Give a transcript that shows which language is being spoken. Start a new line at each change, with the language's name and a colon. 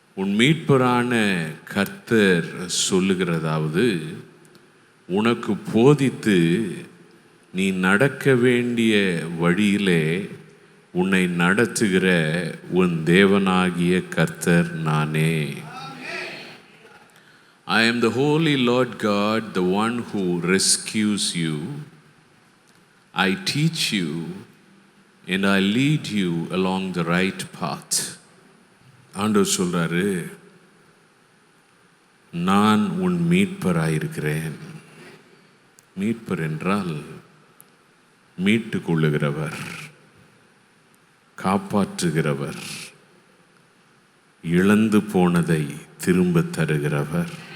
Tamil: உன் மீட்பரான கர்த்தர் சொல்லுகிறதாவது, உனக்கு போதித்து நீ நடக்க வேண்டிய வழியிலே உன்னை நடத்துகிற உன் தேவனாகிய கர்த்தர் நானே.
English: I am the holy Lord God, the one who rescues you. I teach you and I lead you along the right path.
Tamil: ஆண்டவர் சொல்றாரு, நான் உன் மீட்பராயிருக்கிறேன். மீட்பர் என்றால் மீட்டு கொள்ளுகிறவர், காப்பாற்றுகிறவர், இழந்து போனதை திரும்ப தருகிறவர்.